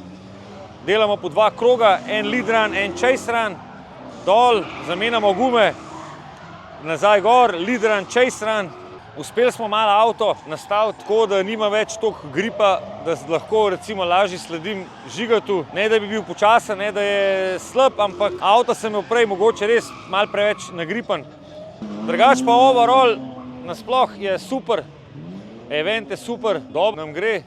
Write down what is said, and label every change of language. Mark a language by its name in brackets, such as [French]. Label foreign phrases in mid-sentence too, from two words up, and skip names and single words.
[Slovenian] Delamo po 2 kroga, en [English] lead run, [Slovenian] en [English] chase run, [Slovenian] dol, zamenjamo gume, nazaj gor, [English] lead run, chase run. [Slovenian] Uspeli smo malo avto nastaviti tako, da nima več toliko gripa, da lahko recimo lažje sledim žigatu. Ne da bi bil počasen, ne da je slab, ampak avto sem imel prej mogoče res malo preveč nagripan. Drugač pa overall nasploh je super, event je super, dobro nam gre.